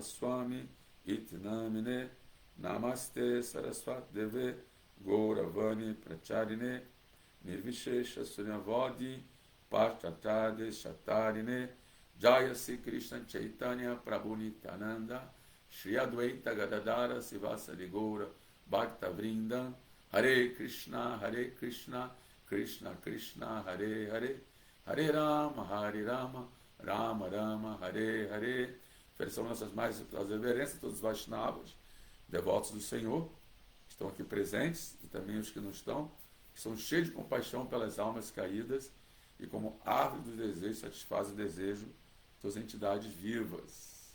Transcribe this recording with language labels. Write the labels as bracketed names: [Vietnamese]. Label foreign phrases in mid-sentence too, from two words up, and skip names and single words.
[Sanskrit] स्वामी इति नामिने नमस्ते सरस्वती देवे गौरवाणी प्रचारिणे निर्विशेष सुन्यवादी पचतादे शतारिने जय श्री कृष्ण चैतन्य प्रभु नित्यानन्द श्री अद्वैत गदाधर शिवसादि गौर भक्त वृन्द हरे कृष्ण कृष्ण कृष्ण हरे हरे हरे राम राम राम हरे हरे. [Portuguese] Oferecemos nossas mais reverências a todos os Vaishnavas, devotos do Senhor, que estão aqui presentes, e também os que não estão, que são cheios de compaixão pelas almas caídas e como árvore do desejo satisfaz o desejo de suas entidades vivas.